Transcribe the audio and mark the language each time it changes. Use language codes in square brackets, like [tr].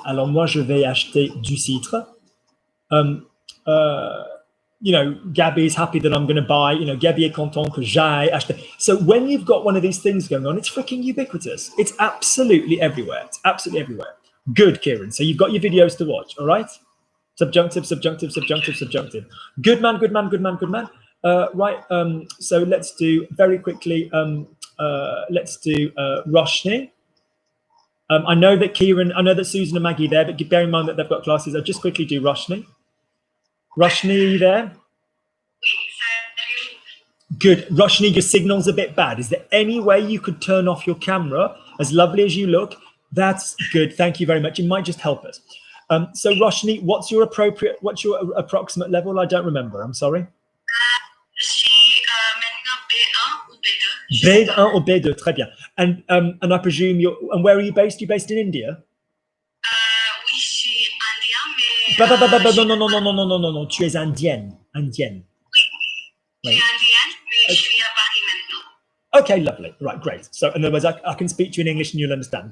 [fr] Alors moi, je vais acheter du cidre. [en] You know, Gabby is happy that I'm going to buy, you know, [fr] Gabby est content que j'aille acheter. [en] So when you've got one of these things going on, it's freaking ubiquitous. It's absolutely everywhere. It's absolutely everywhere. Good, Kieran. So you've got your videos to watch, all right? Subjunctive, subjunctive, subjunctive, subjunctive. Good man, good man, good man, good man. Right, so let's do very quickly, let's do Roshni. I know that Kieran, I know that Susan and Maggie are there, but bear in mind that they've got classes. I'll just quickly do Roshni. Roshni, are you there? Good. Roshni, your signal's a bit bad. Is there any way you could turn off your camera? As lovely as you look, that's good. Thank you very much. It might just help us. So Roshni, what's your approximate level? I don't remember. I'm sorry. [fr] Je suis maintenant B1 ou B2. [en] B1 or B2, [fr] très bien. [en] And I presume and where are you based? You're based in India? [fr] Oui, je suis indien, mais... Non. Tu es indienne. Indienne. Oui, je suis indienne, mais je suis à Paris maintenant. [en] Okay, lovely. Right, great. So in other words, I can speak to you in English and you'll understand.